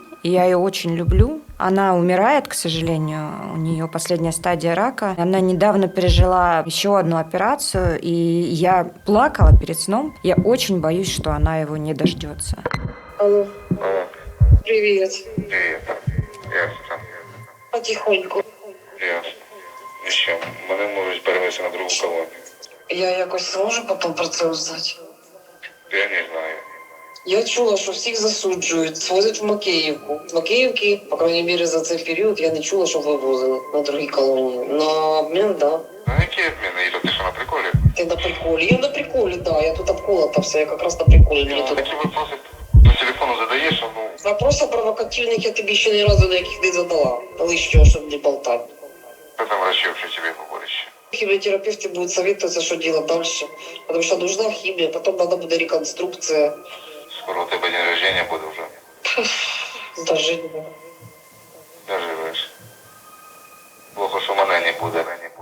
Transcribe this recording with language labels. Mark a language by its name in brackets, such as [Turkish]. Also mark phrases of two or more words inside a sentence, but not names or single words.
[Russian] Я ее очень люблю. Она умирает, к сожалению. У нее последняя стадия рака. Она недавно пережила еще одну операцию, и я плакала перед сном. Я очень боюсь, что она его не дождется. Алло. Алло. Привет. [Ukrainian] Привіт. Ясно. [Russian] Потихоньку. Ясно. [Ukrainian] І що, мене можуть перевести на другу колонію. Я якось зможу потім про це узнати? Я не знаю. Я чула, що всіх засуджують, свозять в Макеївку. З Макеївки, по крайній мірі, за цей період я не чула, що вивозили на другі колонії. На обмін, да. Ну які обміни? Іра, ти що, на приколі? Ти на приколі? Я на приколі, да. Я тут обколотався, я якраз на приколі. Мені тут... Такі вопроси по телефону задаєш, а ну... [Russian] Вопросы провокативных я тебе еще ни разу на яких не задала. Лишнего, чтобы не болтать. [Ukrainian] Що там врачі взагалі тебе говорять ще? [Russian] Химиотерапевты будут советоваться, что делать дальше. Потому что нужна химия, потом надо будет реконструкция. [Ukrainian] Скоро у тебе [Russian] день рождения [Ukrainian] буде вже. [Russian] Дожить. [Ukrainian] Доживеш. Плохо, що мене не буде.